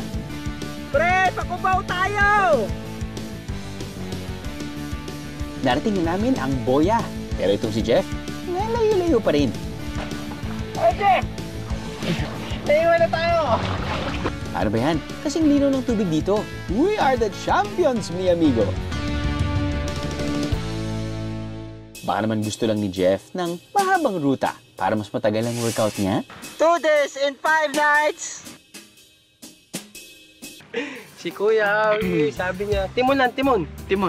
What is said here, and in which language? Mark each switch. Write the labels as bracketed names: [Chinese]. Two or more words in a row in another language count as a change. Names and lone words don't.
[Filipino] Pre, pakubaw tayo! Narating na namin ang boya. Pero itong si Jeff, layo-layo pa rin. Hey, Jeff! Naiwan na tayo! Ano ba yan? Kasing lino ng tubig dito. [English] We are the champions, [Spanish] mi amigo! [Filipino] Baka naman gusto lang ni Jeff ng mahabang ruta para mas matagal ang workout niya. [English] 2 days and 5 nights! [Filipino] Si Kuya, sabi niya, Timon lang, Timon. Timon.